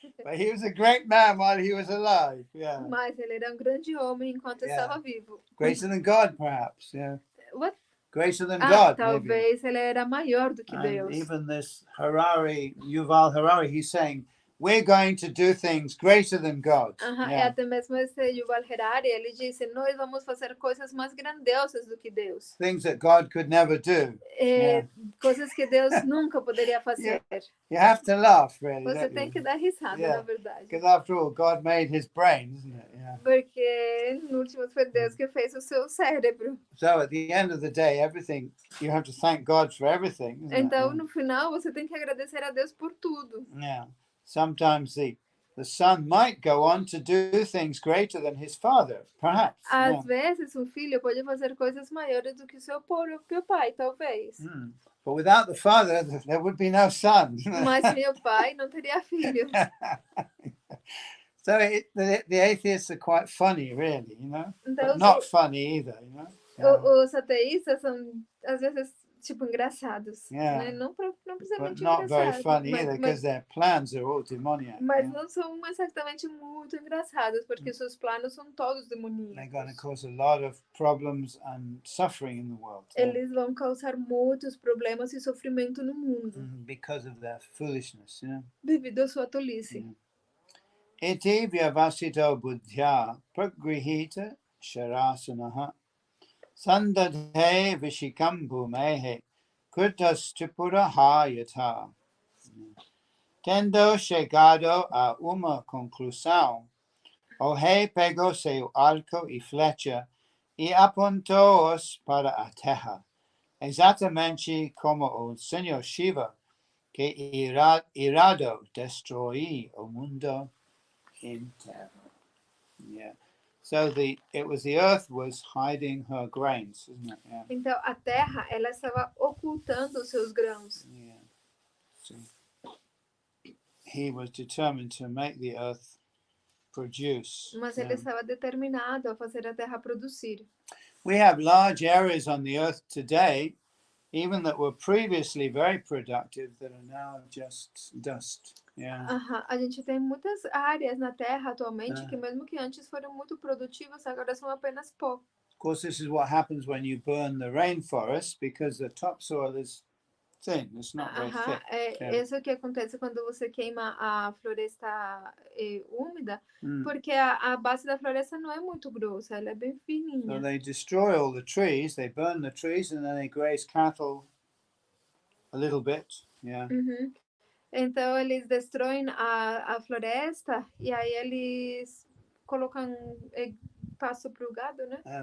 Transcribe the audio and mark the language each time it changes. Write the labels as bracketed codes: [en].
[en] But he was a great man while he was alive. Yeah. [pt] Mas ele era um grande homem enquanto estava vivo. [en] Greater than God, perhaps. Yeah. What? Greater than God, [pt] talvez [en] maybe. [pt] Ele era maior do que Deus. [en] Even this Yuval Harari, he's saying, we're going to do things greater than God. [pt] E até mesmo esse Yuval Harari, ele disse, nós vamos fazer coisas mais grandiosas do que Deus. [en] Things that God could never do. [pt] Coisas que Deus nunca poderia fazer. [en] You have to laugh, really. [pt] Você tem que dar risada, na verdade. [en] Because after all, God made his brain, isn't it? Yeah. [pt] Porque no último foi Deus que fez o seu cérebro. [en] So at the end of the day, everything, you have to thank God for everything. [pt] Então, no final, você tem que agradecer a Deus por tudo. [en] Yeah. Sometimes the son might go on to do things greater than his father, perhaps. [pt] Às vezes, um filho pode fazer coisas maiores do que o seu próprio pai, talvez. [en] But without the father, there would be no son. [pt] Mas sem o pai, não teria filho. [en] So the atheists are quite funny, really, you know? [pt] Então, [en] but not funny either, you know? [pt] Os ateístas são, às vezes, tipo, engraçados. Né? Não precisamente [en] not [pt] engraçados. [en] Very funny either, because their plans are all demoniac. [pt] Mas não são exatamente muito engraçados, porque seus planos são todos demoníacos. [en] They're going to cause a lot of problems and suffering in the world. [pt] Eles vão causar muitos problemas e sofrimento no mundo. [en] Because of their foolishness, you know? [pt] Devido à sua tolice. [sa] Iti vyavasito buddhya pragrihita sharasanaha sandadhe vishikam bhumehe kurtas tripura hayata. [pt] Tendo chegado a uma conclusão, o rei pegou seu arco e flecha e apontou-os para a terra, exatamente como o Senhor Shiva, que irado destruiu o mundo inteiro. [en] Yeah. So it was the earth was hiding her grains, isn't it? Yeah. [pt] Então a terra, ela estava ocultando os seus grãos. [en] Yeah. So he was determined to make the earth produce. [pt] Mas ele estava determinado a fazer a terra produzir. [en] We have large areas on the earth today, even that were previously very productive, that are now just dust. Yeah. [pt] A gente tem muitas áreas na Terra atualmente que mesmo que antes foram muito produtivas, agora são apenas pó. [en] Of course, this is what happens when you burn the rainforest, because the topsoil is thin. It's not very thick. [pt] Isso é o que acontece quando você queima a floresta úmida, porque a base da floresta não é muito grossa, ela é bem fininha. [en] So they destroy all the trees, they burn the trees, and then they graze cattle a little bit. Yeah. [pt] Então eles destroem a floresta e aí eles colocam pasto para o gado, né?